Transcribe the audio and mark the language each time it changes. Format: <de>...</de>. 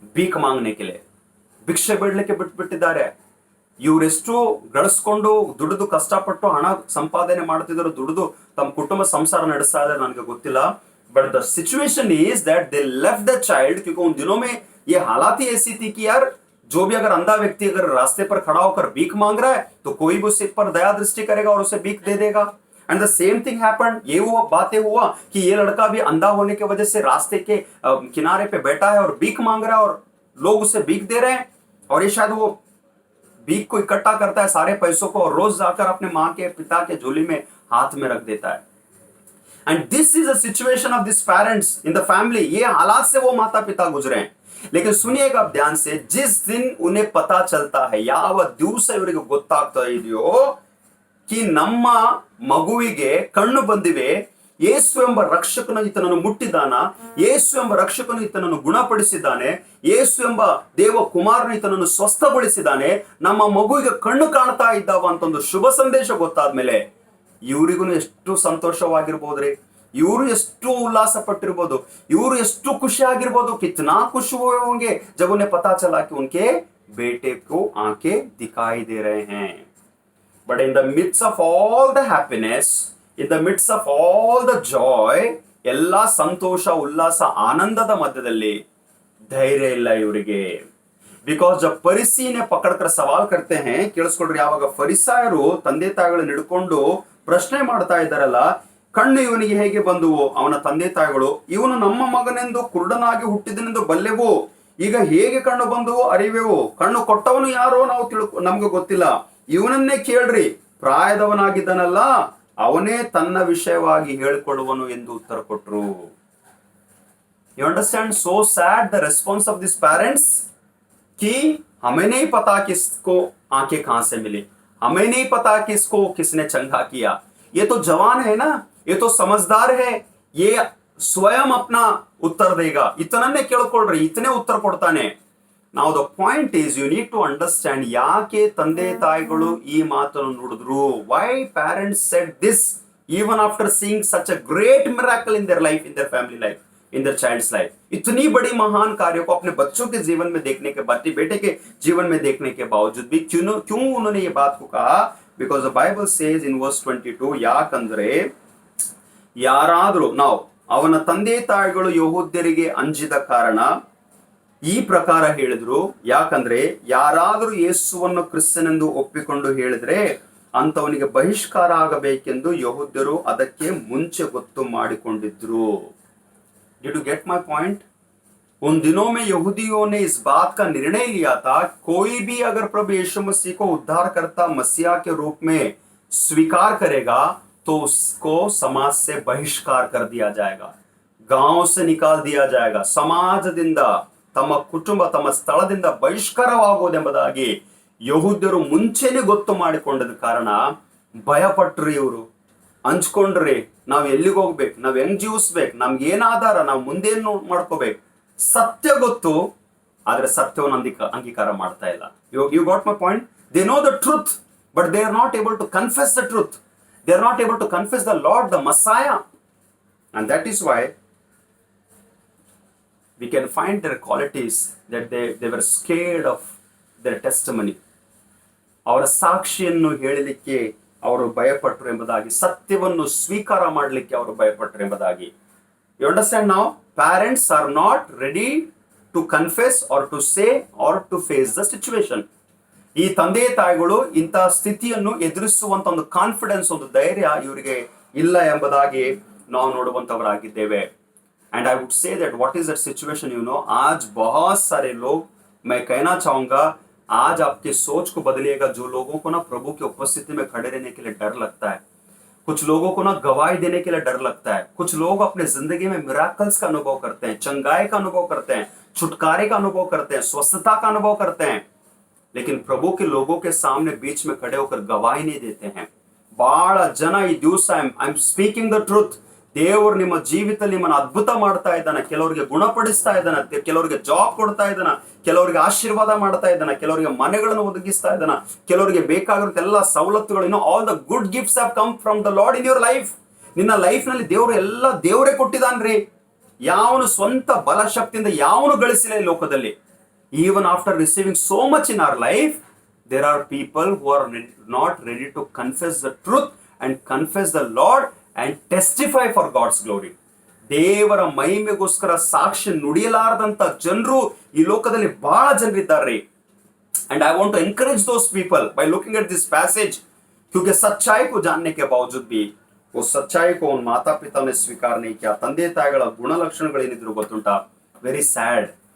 <hi>भीख मांगने के लिए.</hi> <kn>ಭಿಕ್ಷೆ ಬೇಡಲಿಕ್ಕೆ ಬಿಟ್ಟಿದ್ದಾರೆ. ಇವರೆಷ್ಟು ಗಳಿಸ್ಕೊಂಡು ದುಡಿದು ಕಷ್ಟಪಟ್ಟು ಹಣ ಸಂಪಾದನೆ ಮಾಡ್ತಿದ್ರು, ದುಡಿದು ತಮ್ಮ ಕುಟುಂಬ ಸಂಸಾರ ನಡೆಸ್ತಾ ಇದ್ದಾರೆ, ನನಗೆ ಗೊತ್ತಿಲ್ಲ.</kn> <en>but the situation is that they left the child,</en> <hi>क्योंकि उन दिनों में ये हालात ही ऐसी थी कि यार जो भी अगर अंधा व्यक्ति अगर रास्ते पर खड़ा होकर भीख मांग रहा है तो कोई भी उससे पर दया दृष्टि करेगा और उसे भीख दे देगा.</hi> <en>And the same thing happened.</en> <hi>ये हुआ, बातें हुआ कि ये लड़का भी अंधा होने की वजह से रास्ते के किनारे पे बैठा है और भीख मांग रहा है, और लोग उसे भीख दे रहे हैं और ये शायद वो भीख को इकट्ठा करता है सारे पैसों को और रोज जाकर अपने माँ के पिता के झोली में हाथ में रख देता है।</hi> <en>And this is a situation of this parents in the family.</en> <hi>ये हालात से वो माता पिता गुजरे हैं। लेकिन सुनिएगा आप ध्यान से, जिस दिन उन्हें पता चलता है</hi> <kn>ಯಾವ ದಿವಸ ಇವರಿಗೆ ಗೊತ್ತಾಗ್ತಾ ಇದೆಯೋ कि ನಮ್ಮ ಮಗುವಿಗೆ ಕಣ್ಣು ಬಂದಿವೆ, ಯೇಸು ಎಂಬ ರಕ್ಷಕನು ಈತನನ್ನು ಮುಟ್ಟಿದಾನ, ಯೇಸು ಎಂಬ ರಕ್ಷಕನು ಈತನನ್ನು ಗುಣಪಡಿಸಿದ್ದಾನೆ, ಯೇಸು ಎಂಬ ದೇವ ಕುಮಾರನು ಈತನನ್ನು ಸ್ವಸ್ಥಗೊಳಿಸಿದ್ದಾನೆ, ನಮ್ಮ ಮಗುವಿಗೆ ಕಣ್ಣು ಕಾಣ್ತಾ ಇದ್ದಾವ ಅಂತ ಒಂದು ಶುಭ ಸಂದೇಶ ಗೊತ್ತಾದ್ಮೇಲೆ ಇವರಿಗೂ ಎಷ್ಟು ಸಂತೋಷವಾಗಿರ್ಬೋದ್ರಿ, ಇವರು ಎಷ್ಟು उल्लास पಟ್ಟಿರ್ಬೋದು, ಇವರು ಎಷ್ಟು ಖುಷಿ ಆಗಿರ್ಬೋದು।</kn> <hi>कितना खुश हुए होंगे जब उन्हें पता चला कि उनके बेटे को आंखें दिखाई दे रहे हैं।</hi> <en>But in the midst of all the happiness, in the midst of all the joy,</en> <kn>ಎಲ್ಲ ಸಂತೋಷ ಉಲ್ಲಾಸ ಆನಂದದ ಮಧ್ಯದಲ್ಲಿ ಧೈರ್ಯ ಇಲ್ಲ ಇವರಿಗೆ।</kn> <hi>बिकॉज जब फरीसी ने पकड़कर सवाल करते हैं,</hi> <kn>ಕೇಳಿಸ್ಕೊಳ್ರಿ, ಯಾವಾಗ ಫರಿಸಾಯರು ತಂದೆ ತಾಯಿಗಳನ್ನ ಹಿಡ್ಕೊಂಡು ಪ್ರಶ್ನೆ ಮಾಡ್ತಾ ಇದ್ದಾರಲ್ಲ, ಕಣ್ಣು ಇವನಿಗೆ ಹೇಗೆ ಬಂದುವು? ಅವನ ತಂದೆ ತಾಯಿಗಳು, ಇವನು ನಮ್ಮ ಮಗನೆಂದು ಕುರುಡನಾಗಿ ಹುಟ್ಟಿದನೆಂದು ಬಲ್ಲೆವು, ಈಗ ಹೇಗೆ ಕಣ್ಣು ಬಂದುವು ಅರಿವೆವು, ಕಣ್ಣು ಕೊಟ್ಟವನು ಯಾರೋ ನಮ್ಗೆ ಗೊತ್ತಿಲ್ಲ, ಇವನನ್ನೇ ಕೇಳ್ರಿ, ಪ್ರಾಯದವನಾಗಿದ್ದನಲ್ಲ ಅವನೇ ತನ್ನ ವಿಷಯವಾಗಿ ಹೇಳಿಕೊಳ್ಳುವನು ಎಂದು ಉತ್ತರ ಕೊಟ್ರು।</kn> <en>You understand? So sad the response of this parents</en> <hi>कि हमें नहीं पता किसको आंखें कहां से मिली, हमें नहीं पता किसको किसने चंगा किया, ये तो जवान है ना, ये तो समझदार है, ये स्वयं अपना उत्तर देगा, इतना ने ಕೇಳ್ಕೊಳ್ರಿ, इतने उत्तर ಕೊಡ್ತಾನೆ।</hi> <en>Now the point is you need to understand</en> <kn>ಯಾಕೆ ತಂದೆ ತಾಯಿಗಳು ಈ ಮಾತನ್ನು ನುಡಿದ್ರು।</kn> <en>Why parents said this even after seeing such a great miracle in their life, in their family life, in their child's life।</en> <hi>इतनी बड़ी महान कार्य को अपने बच्चों के जीवन में देखने के बाद, बेटे के जीवन में देखने के बावजूद भी क्यों उन्होंने ये बात को कहा?</hi> <en>Because the Bible says in verse 22,</en> <kn>ಯಾಕಂದ್ರೆ ಯಾರಾದರೂ ನಾವು ಅವನ ತಂದೆ ತಾಯಿಗಳು ಯಹೂದ್ಯರಿಗೆ ಅಂಜಿದ ಕಾರಣ ಈ ಪ್ರಕಾರ ಹೇಳಿದ್ರು, ಯಾಕಂದ್ರೆ ಯಾರಾದರೂ ಯೇಸುವನ್ನು ಕ್ರಿಸ್ತನೆಂದು ಒಪ್ಪಿಕೊಂಡು ಹೇಳಿದ್ರೆ ಅಂತವನಿಗೆ ಬಹಿಷ್ಕಾರ ಆಗಬೇಕೆಂದು ಯಹೂದ್ಯರು ಅದಕ್ಕೆ ಮುಂಚೆ ಗೊತ್ತು ಮಾಡಿಕೊಂಡಿದ್ರು।</kn> <en>Did you get my point?</en> <hi>उन दिनों में यहूदियों ने इस बात का निर्णय लिया था, कोई भी अगर प्रभु यीशु मसीह को उद्धारकर्ता मसीहा के रूप में स्वीकार करेगा तो उसको समाज से बहिष्कार कर दिया जाएगा, गांव से निकाल दिया जाएगा,</hi> <kn>ಸಮಾಜದಿಂದ ತಮ್ಮ ಕುಟುಂಬ ತಮ್ಮ ಸ್ಥಳದಿಂದ ಬಹಿಷ್ಕಾರವಾಗುವುದೆಂಬುದಾಗಿ ಯಹೂದ್ಯರು ಮುಂಚೆನೆ ಗೊತ್ತು ಮಾಡಿಕೊಂಡದ ಕಾರಣ ಭಯಪಟ್ರು ಇವರು, ಹಂಚ್ಕೊಂಡ್ರಿ, ನಾವ್ ಎಲ್ಲಿಗೆ ಹೋಗ್ಬೇಕು, ನಾವ್ ಹೆಂಗ್ ಜೀವಿಸ್ಬೇಕು, ನಮ್ಗೆ ಏನ್ ಆಧಾರ, ನಾವು ಮುಂದೇನು ಮಾಡ್ಕೋಬೇಕು, ಸತ್ಯ ಗೊತ್ತು ಆದ್ರೆ ಸತ್ಯವನ್ನು ಅಂಗೀಕಾರ ಮಾಡ್ತಾ ಇಲ್ಲ।</kn> <en>You got my point? They know the truth but they are not able to confess the truth, they are not able to confess the Lord, the Messiah, and that is why we can find their qualities that they were scared of their testimony,</en> <kn>ಅವರ ಸಾಕ್ಷಿಯನ್ನು ಹೇಳಲಿಕ್ಕೆ ಅವರು ಭಯಪಟ್ಟರು ಎಂಬುದಾಗಿ,</kn> <en>ಸತ್ಯವನ್ನು ಸ್ವೀಕಾರ ಮಾಡಲಿಕ್ಕೆ ಅವರು ಭಯಪಟ್ಟರು ಎಂಬುದಾಗಿ। You understand? Now parents are not ready to confess or to say or to face the situation।</en> <kn>ಈ ತಂದೆ ತಾಯಿಗಳು ಇಂತಹ ಸ್ಥಿತಿಯನ್ನು ಎದುರಿಸುವಂತ ಒಂದು ಕಾನ್ಫಿಡೆನ್ಸ್, ಒಂದು ಧೈರ್ಯ ಇವರಿಗೆ ಇಲ್ಲ ಎಂಬುದಾಗಿ ನಾವು ನೋಡುವಂತವರಾಗಿದ್ದೇವೆ।</kn> <en>And I would say that what is that situation, you know,</en> <hi>आज बहुत सारे लोग, मैं कहना चाहूंगा, आज आपके सोच को बदलिएगा। जो लोगों को ना प्रभु की उपस्थिति में खड़े रहने के लिए डर लगता है, कुछ लोगों को ना गवाही देने के लिए डर लगता है, कुछ लोग अपने जिंदगी में मिराकल्स का अनुभव करते हैं, चंगाई का अनुभव करते हैं, छुटकारे का अनुभव करते हैं, स्वस्थता का अनुभव करते हैं, लेकिन प्रभु के लोगों के सामने बीच में खड़े होकर गवाही नहीं देते हैं।</hi> <kn>ಬಹಳ ಜನ ಈ ದಿವಸ</kn> <en>I am speaking the truth,</en> <kn>ದೇವರು ನಿಮ್ಮ ಜೀವಿತದಲ್ಲಿ ನಿಮ್ಮನ್ನು ಅದ್ಭುತ ಮಾಡ್ತಾ ಇದ್ದಾನೆ, ಕೆಲವರಿಗೆ ಗುಣಪಡಿಸ್ತಾ ಇದ್ದಾನೆ, ಕೆಲವರಿಗೆ ಜಾಬ್ ಕೊಡ್ತಾ ಇದ್ದಾನೆ, ಕೆಲವರಿಗೆ ಆಶೀರ್ವಾದ ಮಾಡ್ತಾ ಇದ್ದಾನೆ, ಕೆಲವರಿಗೆ ಮನೆಗಳನ್ನು ಒದಗಿಸ್ತಾ ಇದ್ದಾನೆ, ಕೆಲವರಿಗೆ ಬೇಕಾಗಿರೋ ಎಲ್ಲ ಸವಲತ್ತುಗಳು,</kn> <en>All the good gifts have come from the Lord in your life.</en> <kn>ನಿನ್ನ ಲೈಫ್ ನಲ್ಲಿ ದೇವರು ಎಲ್ಲ ದೇವರೇ ಕೊಟ್ಟಿದ್ದಾನ್ರಿ, ಯಾವನು ಸ್ವಂತ ಬಲ ಶಕ್ತಿಯಿಂದ ಯಾವನು ಗಳಿಸಿಲ್ಲ ಈ ಲೋಕದಲ್ಲಿ।</kn> <en>Even after receiving so much in our life, there are people who are not ready to confess the truth and confess the Lord and testify for God's glory.</en> <kn>ದೇವರ ಮಹಿಮೆಗೋಸ್ಕರ ಸಾಕ್ಷಿ ನುಡಿಯಲಾರದಂತ ಜನರು ಈ ಲೋಕದಲ್ಲಿ ಬಹಳ ಜನರಿದ್ದಾರೆ।</kn> <en>and I want to encourage those people by looking at this passage,</en> <hi>क्योंकि सच्चाई को जानने के बावजूद भी वो सच्चाई को उन माता पिता ने स्वीकार नहीं किया।</hi> <kn>ತಂದೆ ತಾಯಿಗಳ ಗುಣಲಕ್ಷಣಗಳೇನಿದ್ರು ಗೊತ್ತುಂಟಾ?</kn> <en>very sad,</en>